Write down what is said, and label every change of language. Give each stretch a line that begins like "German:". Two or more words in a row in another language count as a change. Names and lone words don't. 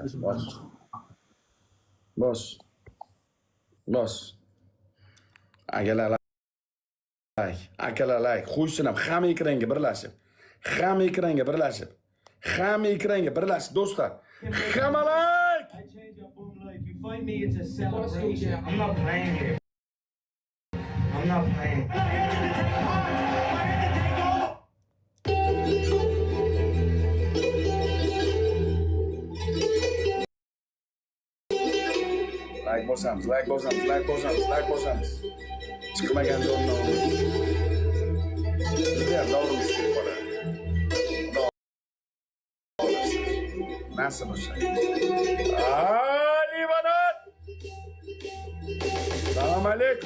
Uzbek: Bosh. Bosh. Bosh. Akalar like. Akalar like. Qo'ysin ham hamma ekranga birlashib. Hamma ekranga birlashib. Hamma ekranga birlashib do'stlar. Hamma like.
English: I change up boom like you fight me, it's a celebration. I'm not playing here. I'm not playing.
Uzbek: Like bosamiz, like bosamiz, like bosamiz, like bosamiz. Chiqmagan joydan. Bizda ham davrimiz kelib qoladi. Nasib bo'lsa. Livanot. Assalomu alaykum.